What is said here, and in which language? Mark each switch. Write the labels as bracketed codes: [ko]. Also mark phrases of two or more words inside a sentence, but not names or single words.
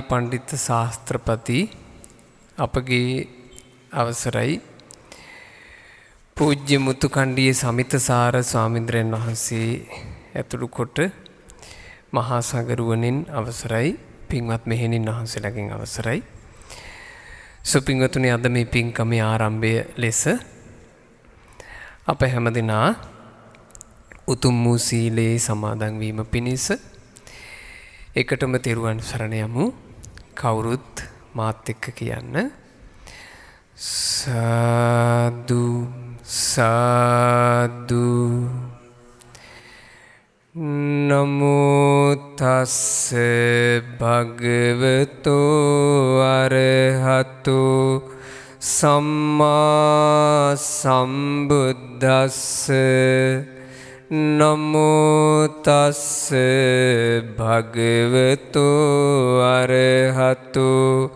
[si] පණ්ඩිත ශාස්ත්‍රපති අපගේ අවසරයි පූජ්‍ය මුතුකණ්ඩියේ සමිතසාර ස්වාමීන්ද්‍රයන් වහන්සේ ඇතුළු කොට මහා සංඝරුවනින් අවසරයි පින්වත් මෙහෙණින් වහන්සේලාගෙන් අවසරයි සුපින්වතුනි අද මේ පින්කමේ ආරම්භය ලෙස අප හැමදෙනා උතුම් වූ සීලේ සමාදන් වීම පිණිස එකටම තෙරුවන් සරණ යමු කවුරුත් මාත් එක්ක කියන්න [pi] සාදු සාදු නමෝ තස්ස භගවතෝ අරහතෝ සම්මා සම්බුද්දස්ස නමෝ තස්ස භගවතෝ අරහතෝ